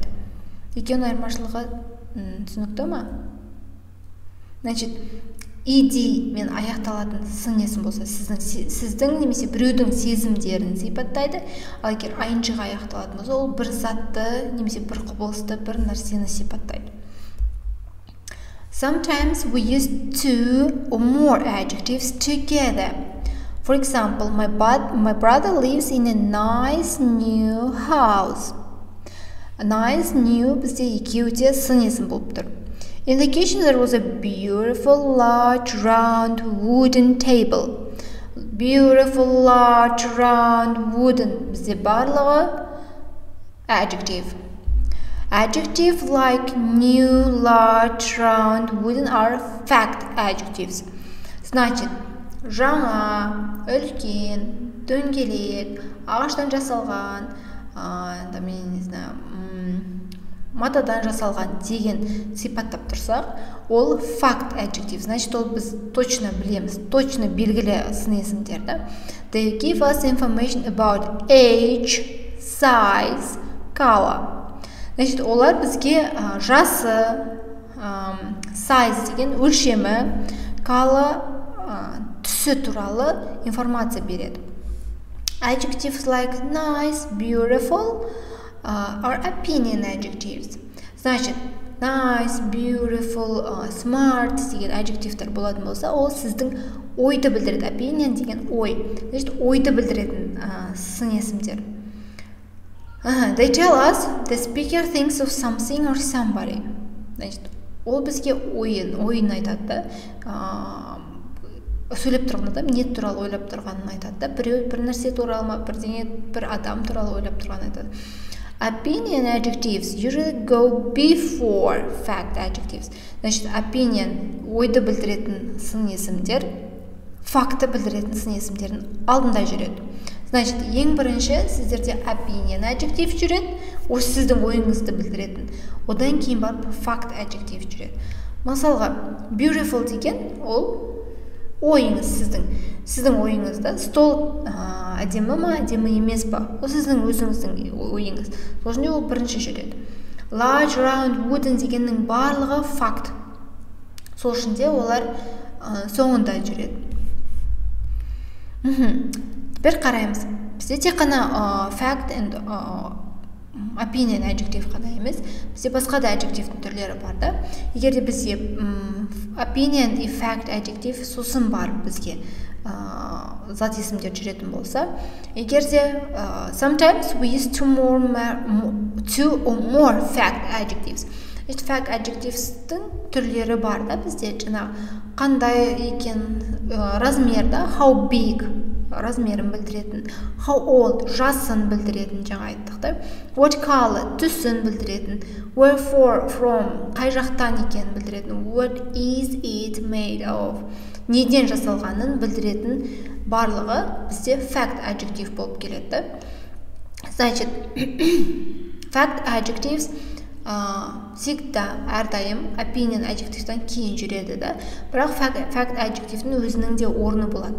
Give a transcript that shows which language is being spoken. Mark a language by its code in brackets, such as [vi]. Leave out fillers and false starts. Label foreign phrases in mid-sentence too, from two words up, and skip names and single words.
[kk] Екеуінің айырмашылығы түсінікті ма? Значит, ed-мен аяқталатын сын есім болса, сіздің немесе біреудің сезімдерін сипаттайды, ал егер ing-ға аяқталатын болса, ол бір затты немесе бір құбылысты, бір нәрсені сипаттайды. [en] Sometimes we use two or more adjectives together. For example, my brother lives in a nice new house. Nice, new [kk] бізде екеуі де сын есім болып тұр. [en] In the kitchen there was a beautiful, large, round wooden table. beautiful, large, round, wooden. [kk] Бізде барлығы adjective. [en] Adjective like new, large, round, wooden are fact adjectives. [kk] Значит, жаңа, үлкен, дөңгелек, ағаштан жасалған, мен [ru] не знаю, [kk] матадан жасалған деген сипаттап тұрсақ, ол [en] fact adjective. [kk] Значит, ол біз точно білеміз, точно белгілі сын есімдерді. [en] They give us information about age, size, color. [kk] Значит, олар бізге жасы, size деген өлшемі, color түсі туралы информация береді. [en] Adjectives like nice, beautiful are opinion adjectives. [kk] Значит, [en] nice, beautiful, smart [kk] деген adjectivetер болатын болса, ол сіздің ойды білдіреді. Opinion деген ой. Значит, ойды білдіретін сын есімдер. [en] They tell us the speaker thinks of something or somebody. [kk] Значит, ол бізге ойын айтады. Сөйлеп тұрғанда не туралы ойлап тұрғанын айтады. Бір нәрсе туралы ма, бір адам туралы ойлап тұрғанын айтады. [en] Opinion adjectives usually go before fact adjectives. [kk] Значит, opinion ойды білдіретін сын есімдер, факты білдіретін сын есімдердің алдында жүреді. Значит, ең бірінші сіздерде [en] opinion adjective [kk] жүреді, осы сіздің ойыңызды білдіретін. Одан кейін барып [en] fact adjective [kk] жүреді. Мысалға, beautiful деген ол ойыңыз сіздің ойыңызда. Стол әдемі ма, әдемі емес па? Ол сіздің өзіңіздің ойыңыз. Сол үшін ол бірінші жүреді. [en] Large, round, wooden [kk] дегеннің барлығы факт. Сол үшін де олар соңында жүреді. Теперь қараймыз. Бізде тек қана [en] fact and opinion adjective [kk] қана емес, бізде басқа да adjective'дің түрлері бар да. Егер де бізде opinion и [en] fact adjective [kk] сосын бар бізге зат есімдер жүретін болса, егер де [en] sometimes we use two or more fact adjectives. Fact adjectives'дің [kk] түрлері бар да бізде. Жаңа қандай екен, размерда, [en] how big [kk] размерін білдіретін, [en] how old [kk] жасын білдіретін, жаңа айттық та. [en] What color [kk] түсін білдіретін, [en] where from [kk] қай жақтан екенін білдіретін, [en] what is it made of [kk] неден жасалғанын білдіретін барлығы бізде [en] fact adjective [kk] болып келеді. Значит, [en] fact adjectives [kk] всегда әрдайым [en] opinion adjective'дан [kk] кейін жүреді да. Бірақ [en] fact adjective'дің [kk] өзінің де орны болады.